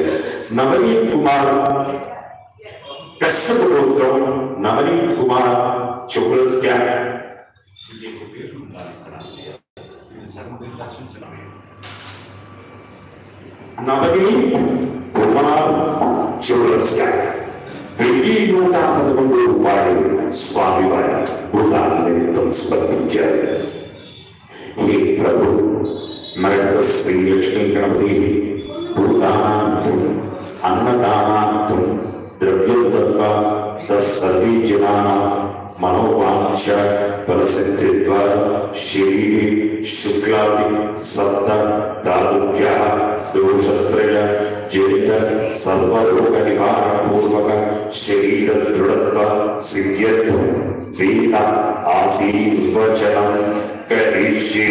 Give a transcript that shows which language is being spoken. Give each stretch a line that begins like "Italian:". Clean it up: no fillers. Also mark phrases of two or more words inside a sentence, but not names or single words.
Telugu: నవనీత్ కుమార్ కశ్యప గోత్రం నవనీత్ కుమార్ చౌరస్య నవనీత్ కుమార్ చౌరస్య 1111 రూపాయలు స్వామివారి భూదాన నిమిత్తం సమర్పించారు.
Sanskrit: హే ప్రభు మరణ శ్రీ లక్ష్మీ గణపతి భూదానార్థం అన్నదానార్థం ద్రవ్యం దత్వా తత్సర్వే मनोवांच फलसिद्धि द्वारा शरीरे शुक्लादि सप्त धातुभ्यः दोषत्रय जनित सर्वरोग निवारण पूर्वक शरीर दृढ़त्व सिद्ध्यर्थं वेद आशीर्वचनं करिष्ये।